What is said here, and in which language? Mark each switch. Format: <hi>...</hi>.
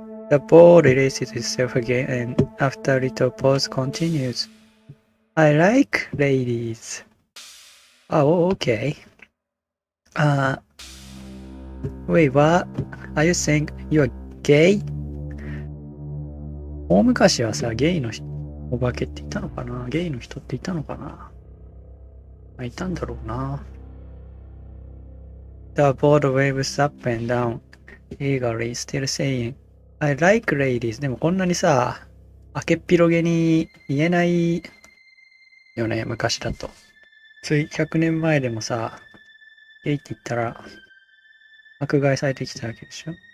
<en>The board erases itself again and after a little pause continues. I like ladies. Oh, okay. Wait, what? Are you saying you're gay?</en> <ja>大昔はさ、ゲイのお化けっていたのかな？ゲイの人っていたのかな？いたんだろうな。</ja> <en>The board waves up and down, eagerly, still saying, I like ladies.</en> <ja>でもこんなにさ、明けっぴろげに言えないよね、昔だと。つい100年前でもさ、ゲイって言ったら、迫害されてきたわけでしょ？</ja>